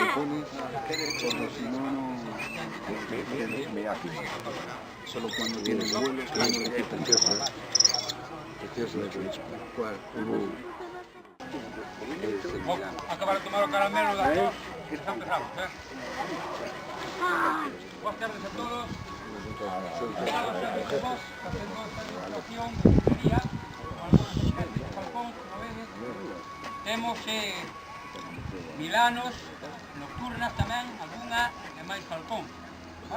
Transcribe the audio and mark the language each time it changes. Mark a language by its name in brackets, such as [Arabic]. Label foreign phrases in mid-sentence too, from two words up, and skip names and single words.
[Spanish] los calzones, porque si no, me hace. Solo cuando tiene vuelo es cuando le quitan. Precioso de hecho. ¿Cuál? [Galician] Acabar de tomar o caramelo da tos, está empezamos, [Spanish] Buenas tardes a todos. [Galician] Temos Milanos, nocturnas tamén, algunha e máis Falcón, vale?